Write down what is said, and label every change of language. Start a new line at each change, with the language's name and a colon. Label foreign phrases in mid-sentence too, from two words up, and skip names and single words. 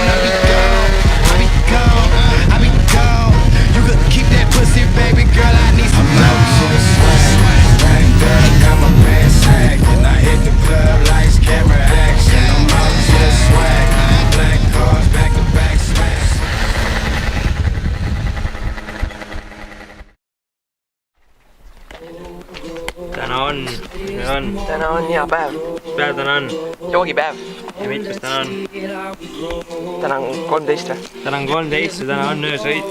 English: I be gone. You could keep that pussy, baby girl. I need some love. Got my pants sagged, and I hit the club lights, camera action. I'm out just swag. Black cars back to back smash.
Estonian: Täna on hea päev. Mis päev täna on? Joogipäev. Ja mitmes täna on? Täna on 13 või? Täna on 13 ja täna on öösõit.